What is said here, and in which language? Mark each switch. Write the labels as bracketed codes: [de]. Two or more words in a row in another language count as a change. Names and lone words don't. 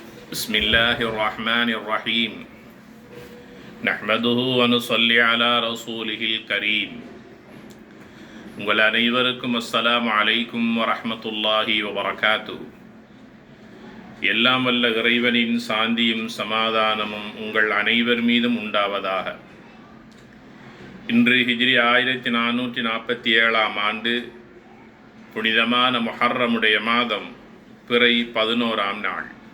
[ar] بسم الله الرحمن الرحيم نحمده ونصلي على رسوله الكريم [ta] உங்கள் அனைவருக்கும் [ar] السلام عليكم ورحمة الله وبركاته. [ta] எல்லாம் வல்ல இறைவனின் சாந்தியும் சமாதானமும் உங்கள் அனைவர் மீதும் உண்டாவதாக. இன்று ஹிஜ்ரி 1447 ஆண்டு புனிதமான முஹர்ரமுடைய மாதம் பிறை 11ஆம் நாள்.